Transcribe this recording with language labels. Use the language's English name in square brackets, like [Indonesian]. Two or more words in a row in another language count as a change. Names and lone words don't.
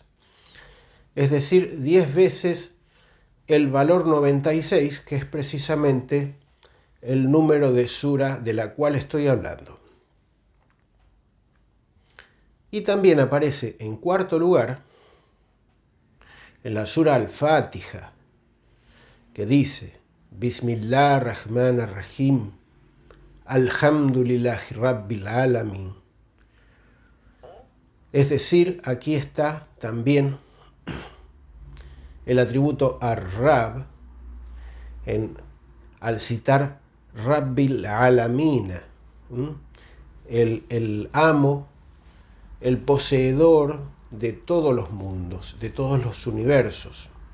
[Spanish] Es decir, 10 veces el valor 96, que es precisamente el número de sura de la cual estoy hablando. Y también aparece en cuarto lugar en la sura Al-Fatiha, que dice: [Arabic] بسم الله الرحمن الرحيم، الحمد لله رب العالمين. [Spanish] Es decir, aquí está también el atributo Ar-Rab al citar [Arabic] رب العالمين, [Spanish] el amo, el poseedor de todos los mundos, de todos los universos.